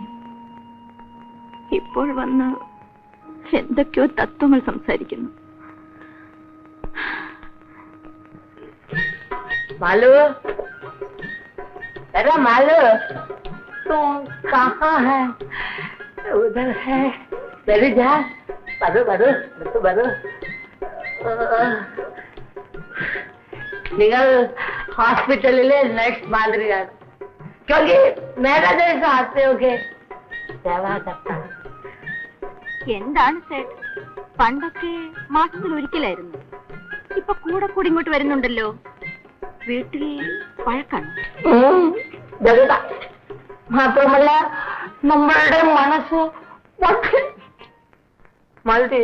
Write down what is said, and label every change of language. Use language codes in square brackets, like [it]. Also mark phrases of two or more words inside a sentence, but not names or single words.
[ml] ഇപ്പോൾ വന്ന് എന്തൊക്കെയോ തത്വങ്ങൾ സംസാരിക്കുന്നു. [hi] मालू, अरे मालू, तुम कहाँ है? उधर है. मेरी जान, बरो बरो बरो बरो. [ml] നിങ്ങൾ ഹോസ്പിറ്റലിലെ നഴ്സ് മാതിരിയാണ്. [hi] क्योंकि मेरा जैसा आते हो के सेवा करता है. [ml] എന്താണ് സേട്ട്, പണ്ടൊക്കെ മാസത്തിൽ ഒരിക്കലായിരുന്നു. ഇപ്പൊ കൂടെ കൂടി ഇങ്ങോട്ട് വരുന്നുണ്ടല്ലോ. വീട്ടിൽ പഴക്കാണ്. മാത്രമല്ല നമ്മളുടെ മനസ്സ് മതി.